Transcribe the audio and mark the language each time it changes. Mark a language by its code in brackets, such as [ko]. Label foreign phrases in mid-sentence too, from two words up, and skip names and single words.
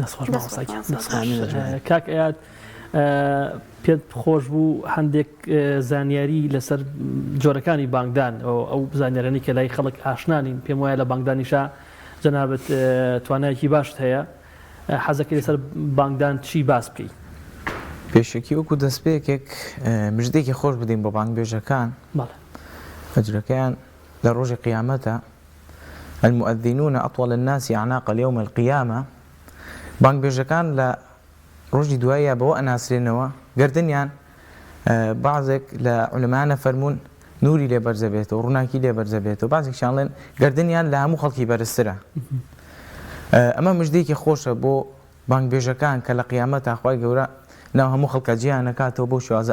[ckb] کاک ئەیاد پێت خۆش بوو هەندێک زانیاری لەسەر جۆرەکانی بانگدان ئەو زانیارانی کە لای خەڵک ئاشنانین پێم وایە لە بانگدانیشا جەنابەت توانایەکی باشت هەیە حەزەکەی لەسەر بانگدان چی باس بکەی پێشەکی وەکو دەستپێکێک مژدێکی خۆش بدەین بۆ بانگبێژەکان ئەجرەکەیان لە ڕۆژی قیامەتە [ar] المؤذنون أطول الناس أعناقا يوم القيامة [ckb] بانگبێژەکان لە ڕۆژی دوایە بەوە ئەناسرێنەوە گردنیان بعضێک لە عولەمایانە فەرموون نوری لێ بەرزە بێتەوە ڕووناکی لێ بەرزە بێتەوە بعضێکیان لێن گردنیان لە هەموو خەڵکی بەرزترە ئەمە مژدێکی خۆشە بۆ بانگبێژەکان کە لە قیامەتە خوای گەورە ناو هەموو خەڵکە جیان نەکاتەوە بۆ شێوازە